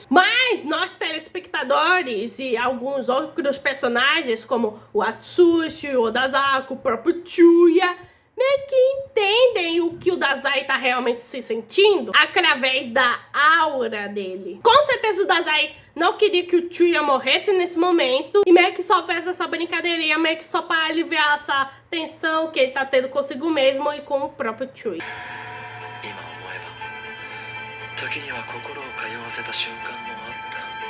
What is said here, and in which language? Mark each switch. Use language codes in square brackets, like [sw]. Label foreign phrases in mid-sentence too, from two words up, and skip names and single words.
[pt] Mas nós, telespectadores e alguns outros personagens, como o Atsushi, o Dazako, o próprio Chuya, meio que entendem o que o Dazai tá realmente se sentindo através da aura dele. Com certeza o Dazai não queria que o Chuya morresse nesse momento e meio que só fez essa brincadeirinha, meio que só para aliviar essa tensão que ele tá tendo consigo mesmo e com o próprio Chuya. [ja] 今思えば時には心を通わせた瞬間もあった